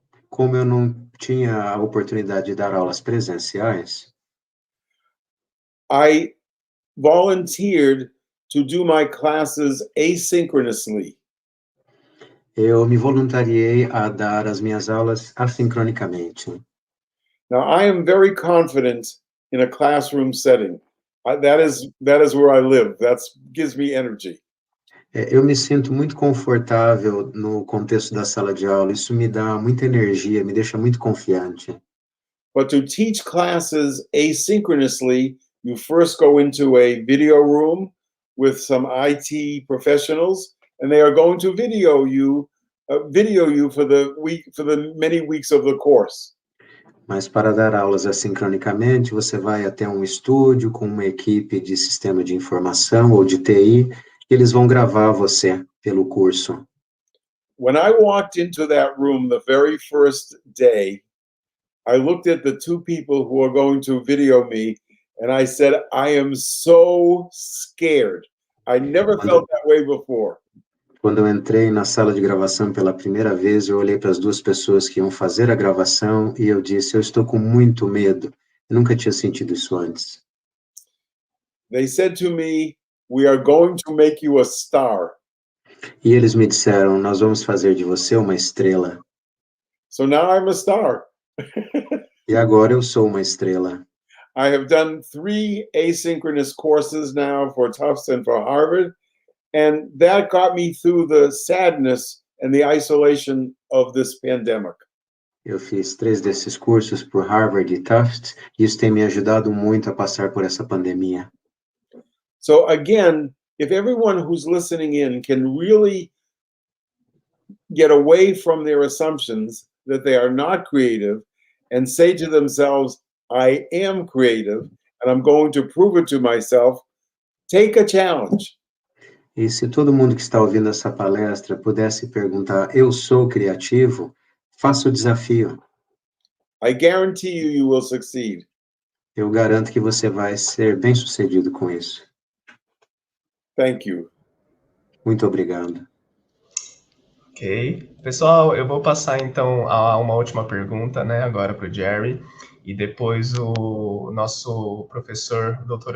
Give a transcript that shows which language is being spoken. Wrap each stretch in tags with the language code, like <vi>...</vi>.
<pt>Como eu não tinha a oportunidade de dar aulas presenciais,</pt> <en>I volunteered to do my classes asynchronously.</en> <pt>eu me voluntariei a dar as minhas aulas assincronicamente.</pt> <en>Now, I am very confident in a classroom setting. That is where I live. That gives me energy.</en> <pt>Eu me sinto muito confortável no contexto da sala de aula, isso me dá muita energia, me deixa muito confiante.</pt> <en>But to teach classes asynchronously, you first go into a video room with some IT professionals, and they are going to video you for the many weeks of the course.</en> <pt>Mas para dar aulas assincronicamente, você vai até um estúdio com uma equipe de sistema de informação ou de TI, e eles vão gravar você pelo curso.</pt> <en>When I walked into that room the very first day, I looked at the 2 people who are going to video me, and I said, I am so scared. I never felt that way before.</en> <pt>Quando eu entrei na sala de gravação pela primeira vez, eu olhei para as 2 pessoas que iam fazer a gravação e eu disse, eu estou com muito medo. Eu nunca tinha sentido isso antes.</pt> <en>They said to me, we are going to make you a star.</en> <pt>E eles me disseram, nós vamos fazer de você uma estrela.</pt> <en>So now I'm a star.</en> <pt>E agora eu sou uma estrela.</pt> <en>I have done 3 asynchronous courses now for Tufts and for Harvard, and that got me through the sadness and the isolation of this pandemic.</en> <pt>Eu fiz 3 desses cursos por Harvard e Tufts, e isso tem me ajudado muito a passar por essa pandemia.</pt> <en>So again, if everyone who's listening in can really get away from their assumptions that they are not creative and say to themselves, I am creative and I'm going to prove it to myself, take a challenge.</en> <pt>E se todo mundo que está ouvindo essa palestra pudesse perguntar, eu sou criativo, faça o desafio.</pt> <en>I guarantee you will succeed.</en> <pt>Eu garanto que você vai ser bem-sucedido com isso.</pt> <en>Thank you.</en> <pt>Muito obrigado. Ok. Pessoal, eu vou passar então a uma última pergunta, né, agora para o Jerry, e depois o nosso professor, o Dr.</pt>